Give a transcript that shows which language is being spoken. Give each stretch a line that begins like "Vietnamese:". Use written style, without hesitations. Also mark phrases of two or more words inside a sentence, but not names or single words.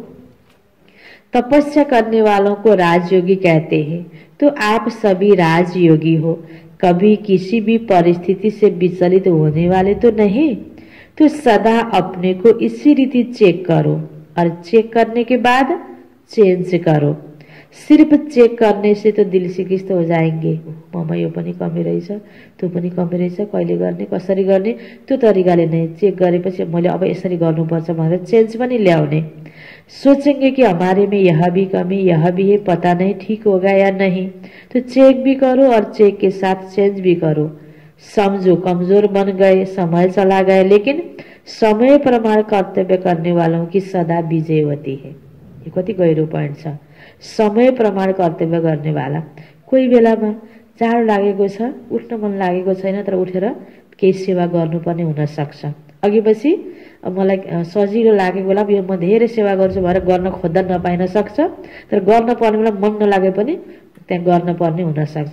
Hindi: तपस्या करने वालों को राजयोगी कहते हैं, तो आप सभी राजयोगी हो। कभी किसी भी परिस्थिति से विचलित होने वाले तो नहीं। तो सदा अपने को इसी रीति चेक करो और चेक करने के बाद चेंज करो। सिर्फ चेक करने से तो दिल सिकिस्त हो जाएंगे।
Nepali: ममा यो पनि कमी रहेछ, त्यो पनि कमी रहेछ, कहिले गर्ने, कसरी गर्ने, त्यो तरिकाले नै चेक गरेपछि मैले अब यसरी गर्नुपर्छ भनेर चेन्ज पनि ल्याउने।
Hindi: सोचेंगे कि हमारे में यह भी कमी, यह भी है, पता नहीं ठीक होगा या नहीं। तो चेक भी करो और चेक के साथ चेंज भी करो। समझो कमजोर बन गए, समय चला गया, लेकिन समय प्रमाण कर्तव्य करने वालों की सदा विजय होती है।
Nepali: ये कति गहिरो पोइन्ट छ। समय प्रमाण कर्तव्य गर्ने वाला, कोही बेलामा जाडो लागेको छ, उठ्न मन लागेको छैन, तर उठेर केही सेवा गर्नुपर्ने हुन सक्छ। अघिपछि मलाई सजिलो लागेको बेला यो म धेरै सेवा गर्छु भनेर गर्न खोज्दा नपाइन सक्छ, तर गर्न पर्ने बेला मन नलागे पनि त्यहाँ गर्न पर्ने हुनसक्छ।